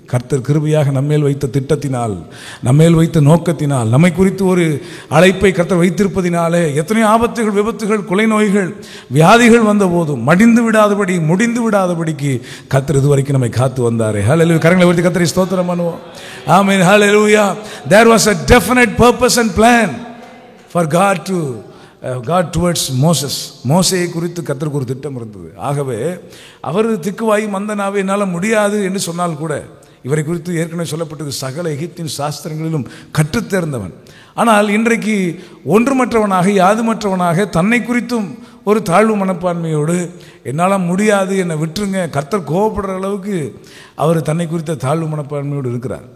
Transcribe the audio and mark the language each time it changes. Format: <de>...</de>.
<ta>கர்த்தர் கிருபையாக நம்மேல் வைத்த திட்டத்தினால், நம்மேல் வைத்த நோக்கத்தினால், நம்மை குறித்து ஒரு அழைப்பை கர்த்தர் வைத்திருப்பதினாலே எத்தனையோ ஆபத்துகள், விபத்துகள், கொலை நோய்கள், வியாதிகள் வந்த போதும் முடிந்து விடாதபடிக்கு கர்த்தர் இதுவரைக்கும் நம்மை காத்து வந்தாரே. ஹல்லேலூயா. கரங்களை உயர்த்தி கர்த்தரை ஸ்தோத்திரம் பண்ணுவோம். ஆமென். ஹல்லேலூயா.</ta> <en>There was a definite purpose and plan for God towards Moses.</en> <ta>மோசேயை குறித்து கர்த்தருக்கு ஒரு திட்டம் இருந்தது. ஆகவே அவர் திக்குவாய் மந்தனாவே என்னால் முடியாது என்று சொன்னால் கூட, இவரை குறித்து ஏற்கனவே சொல்லப்பட்டது, சகல எகிப்தின் சாஸ்திரங்களிலும் கற்றுத்தேர்ந்தவன். ஆனால் இன்றைக்கு ஒன்றுமற்றவனாக, யாதுமற்றவனாக, தன்னை குறித்தும் ஒரு தாழ்வு மனப்பான்மையோடு என்னால் முடியாது, என்னை விட்டுருங்க, கர்த்தர் கோபப்படுற அளவுக்கு அவர் தன்னை குறித்த தாழ்வு மனப்பான்மையோடு இருக்கிறார்.</ta>